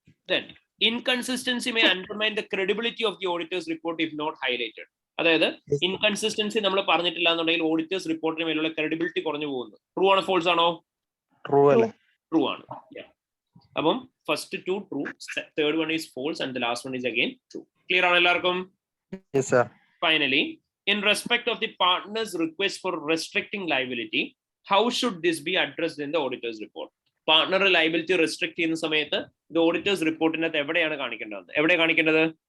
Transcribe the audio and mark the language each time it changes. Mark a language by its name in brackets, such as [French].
[English] Then inconsistency may undermine the credibility of the auditor's report if not highlighted. [Malayalam] അതായത് inconsistency നമ്മൾ പറഞ്ഞിട്ടില്ല എന്നുണ്ടെങ്കിൽ auditors റിപ്പോർട്ടിന് മേലുള്ള ക്രെഡിബിലിറ്റി കുറഞ്ഞു പോകുന്നു. ട്രൂ ആണോ ഫോൾസ് ആണോ? ട്രൂ ആണ്. [English] അപ്പം first two true, third one is false and the last one is again true. [Malayalam] Clear ആണോ എല്ലാവർക്കും? [English] Yes, sir. Finally, in respect of the partner's request for restricting liability, how should this be addressed in the auditor's report? [Malayalam] Partner liability restrict ചെയ്യുന്ന സമയത്ത് ഇത് auditors റിപ്പോർട്ടിനകത്ത് എവിടെയാണ് കാണിക്കേണ്ടത്? എവിടെയാണ് കാണിക്കേണ്ടത്?